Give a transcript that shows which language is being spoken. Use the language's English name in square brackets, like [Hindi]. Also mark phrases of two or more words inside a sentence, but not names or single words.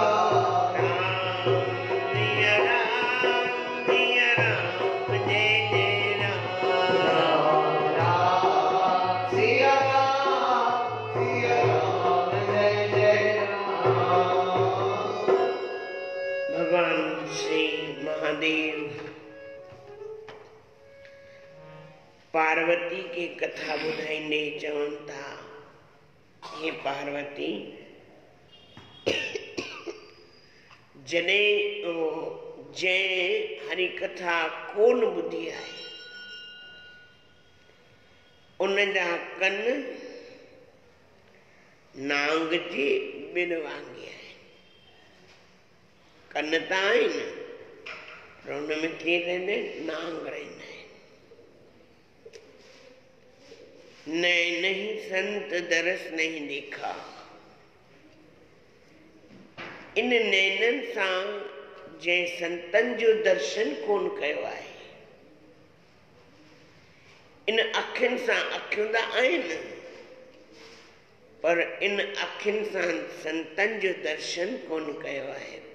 [Hindi] राम सिया राम जय जय राम, सिया राम जय जय राम। [Sindhi] भगवान श्री महादेव पार्वती की कथा ॿुधाईंदे चवनि था, हे पार्वती, जंहिं हरि कथा कोन ॿुधी आहे उन जा कन नांग जे ॿिन वांगे आहिनि। कन त आहिनि पर हुन में केरु रहंदा आहिनि? नांग रहंदा आहिनि। [Hindi] नैन ही संत दरस नहीं देखा, [Sindhi] इन नैननि सां जंहिं संतनि जो दर्शन कोन कयो आहे, इन अखियुनि सां, अखियूं त आहिनि पर इन अखियुनि सां संतनि जो दर्शन कोन कयो आहे।